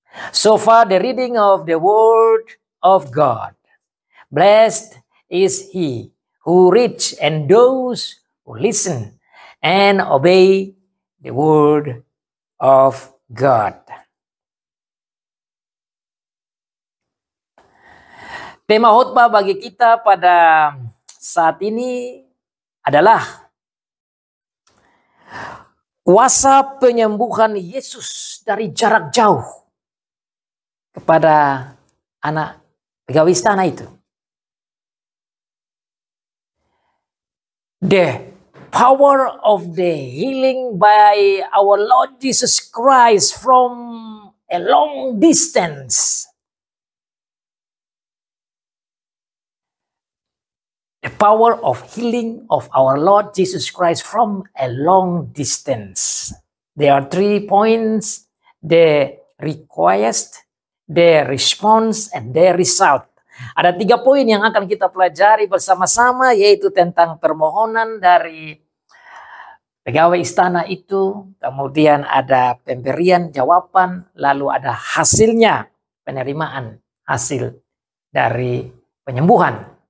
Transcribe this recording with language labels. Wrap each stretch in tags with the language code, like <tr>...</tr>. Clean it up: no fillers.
<en>So far the reading of the Word of God. Blessed is he who reads and those who listen and obey the Word of God.</en> <id>Tema khotbah bagi kita pada saat ini adalah kuasa penyembuhan Yesus dari jarak jauh kepada anak pegawai istana itu.</id> <en>The power of the healing by our Lord Jesus Christ from a long distance. The power of healing of our Lord Jesus Christ from a long distance. There are 3 points: the request, the response, and the result.</en> <id>Ada 3 poin yang akan kita pelajari bersama-sama, yaitu tentang permohonan dari pegawai istana itu, kemudian ada pemberian jawaban, lalu ada hasilnya, penerimaan hasil dari penyembuhan.</id>